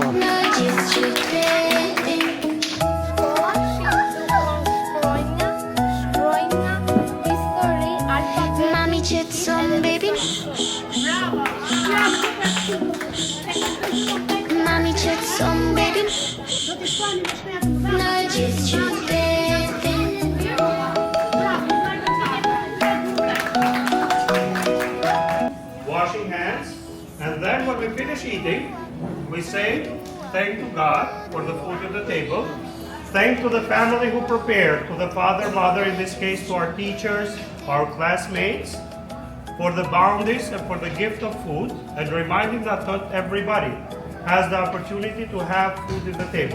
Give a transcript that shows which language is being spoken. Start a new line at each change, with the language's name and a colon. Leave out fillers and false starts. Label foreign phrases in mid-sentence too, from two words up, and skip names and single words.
Albanian: Në gjithë qytetin. Mami qetson baby. Mami qetson baby. Në gjithë qytetin.
English: Washing hands, and then when we finish eating, we say thank to God for the food on the table, thank to the family who prepared, to the father, mother, in this case to our teachers, our classmates, for the bounties and for the gift of food, and reminding that not everybody has the opportunity to have food in the table.